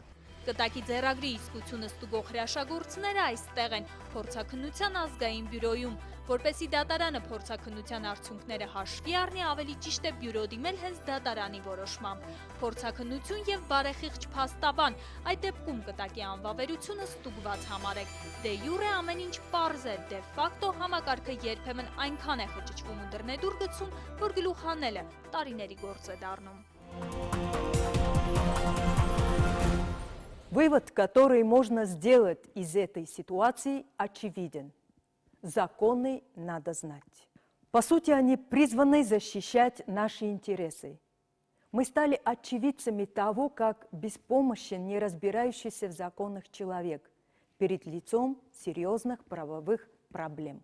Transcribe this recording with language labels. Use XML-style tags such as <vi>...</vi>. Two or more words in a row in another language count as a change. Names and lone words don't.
<hy>Կտակի ձեռագրի իսկությունը ստուգող հրաշագործները այստեղ են, փորձաքննության ազգային բյուրոյում, որպեսզի դատարանը փորձաքննության արդյունքները հաշվի առնի, ավելի ճիշտ է բյուրո դիմել հենց դատարանի որոշմամբ։ Փորձաքննություն եւ բարեխիղճ փաստաբան, այդ դեպքում կտակի անվավերությունը ստուգված համարեք։</hy> <la>de jure</la> <hy>ամեն ինչ պարզ է,</hy> <la>de facto</la> <hy>համակարգը երբեմն այնքան է խճճվում ու դռնեդուր գցում, որ գլուխ հանելը տարիների գործ է դառնում։</hy> <ru>Вывод, который можно сделать из этой ситуации, очевиден. Законы надо знать. По сути, они призваны защищать наши интересы. Мы стали очевидцами того, как беспомощен не разбирающийся в законах человек перед лицом серьезных правовых проблем.</ru>